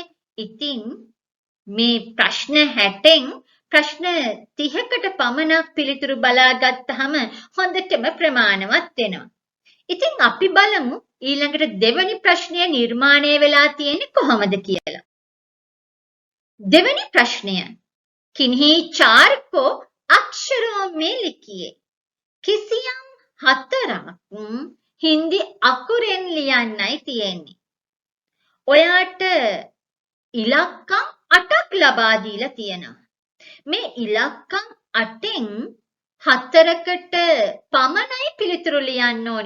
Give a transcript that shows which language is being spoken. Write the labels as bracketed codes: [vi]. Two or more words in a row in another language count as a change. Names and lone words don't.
[si] ඉතින් මේ ප්‍රශ්න 60න් ප්‍රශ්න 30කට පමණක් පිළිතුරු බලා ගත්තාම හොඳටම ප්‍රමාණවත් වෙනවා. ඉතින් අපි බලමු ඊළඟට දෙවෙනි ප්‍රශ්නය නිර්මාණය වෙලා තියෙන්නේ කොහොමද කියලා. [hi] දෙවෙනි प्रश्न किन्हीं 4 को अक्षरों में लिखिए. [si] किसियම් 4ක් හින්දි අකුරෙන් ලියන්නයි තියෙන්නේ. ඔයාට ඉලක්කම් 8ක් ලබා දීලා තියෙනවා. මේ ඉලක්කම් 8න් 4කට පමණයි පිළිතුරු ලියන්න ඕනි.